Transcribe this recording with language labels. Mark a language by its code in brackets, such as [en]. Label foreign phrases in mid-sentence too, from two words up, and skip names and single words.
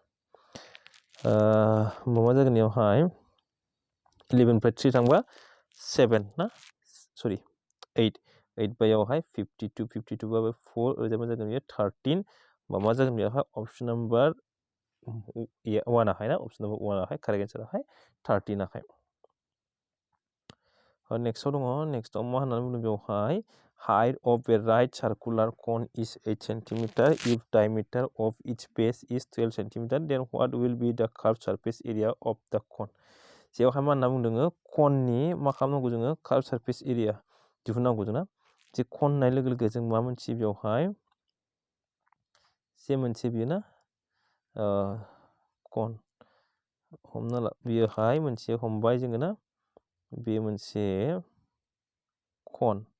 [brx] होमबा मा जागोन इयावहाय 11 निफ्राय 3 थांबा 7 ना सरि 8 बायावहाय 52 बाबो 4 ओरैजाय मा जागोन बेयो 13 होमबा मा जागोन बेयावहाय [en] option number 1 [brx] आहाय ना [en] option number 1 [brx] आहाय [en] correct answerआहाय [brx] 13 आहाय नेक्स्टआव दङ नेक्स्टआव मा होननानै बुंदों बेवहाय [en] height of a right circular cone is 8 cm if diameter of each base is 12 cm then what will be the curved surface area of the cone [brx] जेवहाय मा होनना बुंदों कननि मा खालामनांगौ जोङो [en] curve surface area [brx] दिहुननांगौ जोंना जे कन होननाय लोगो लोगो जों मा मोनथियो बेवहाय जे मोनसे बियो ना कन हमना ला बियोहाय मोनसे हमबाय जोङो ना बे मोनसे कन